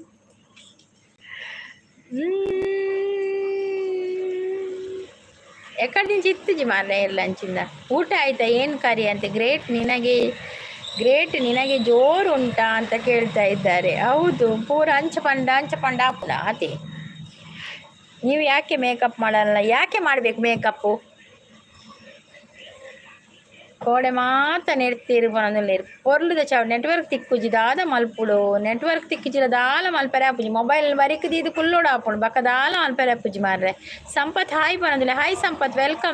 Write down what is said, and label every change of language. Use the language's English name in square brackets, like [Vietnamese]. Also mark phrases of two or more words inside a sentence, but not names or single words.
[Tulu] ಎಕಡೆ ನಿಂಚೆ ಇತ್ತುಜಿ ಮಾರ್ರೆ ಎಲ್ಲ ಅಂಚಿಂದ. [Kannada] ಊಟ ಆಯ್ತಾ ಏನು ಕರಿ ಅಂತ. ಗ್ರೇಟ್ ನಿನಗೆ ಜೋರು ಉಂಟಾ ಅಂತ ಕೇಳ್ತಾ ಇದ್ದಾರೆ. [Tulu] ಹೌದು ಪೂರ ಅಂಚ ಪಂಡ ಆಪುಡ ಅದೇ. [Kannada] ನೀವು ಯಾಕೆ ಮೇಕಪ್ ಮಾಡಲ್ಲ? ಯಾಕೆ ಮಾಡಬೇಕು ಮೇಕಪ್ಪು? [Tulu] ಕೋಡೆ ಮಾತ ನೆಡ್ತಿರುವಲ್ಲಿ ಪೊರ್ಲುದ ಚಾವ್ ನೆಟ್ವರ್ಕ್ ತಿಕ್ಕುಜಿದಾದ ಮಲ್ಪುಡು. ನೆಟ್ವರ್ಕ್ ತಿಕ್ಕಿಜಿದಾಲ ಮಲ್ಪರೆ ಆಪುಜಿ. ಮೊಬೈಲ್ ಬರಿಕದಿ ಇದು ಕುಲ್ಲೋಡ ಆಪುಡು ಬಕ್ಕದಾಲ ಮಲ್ಪರೆ ಆಪುಜಿ ಮಾರ್ರೆ. [Kannada] ಸಂಪತ್ ಹಾಯ್ ಬರೋದಿಲ್ಲ. ಹಾಯ್ ಸಂಪತ್, ವೆಲ್ಕಮ್.